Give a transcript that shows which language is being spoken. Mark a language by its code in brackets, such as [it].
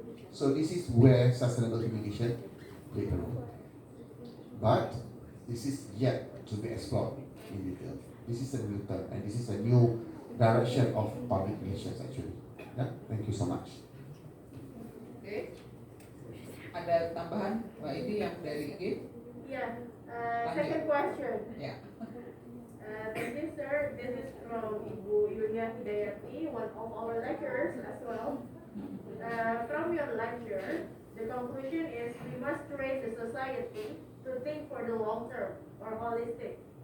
[en] So this is where sustainable communication play a role. But this is yet to be explored in detail. This is a new term and this is a new direction of public relations actually. Yeah, thank you so much. [id] Oke. Ada tambahan Mbak Indi yang dari IG? [en] Yeah. Second question. [id] Ya. [en] Thank you, sir. This is from Ibu Yulia Hidayati, one of our lecturers as well. From your lecture, the conclusion is we must train the society to think for the long term or holistic.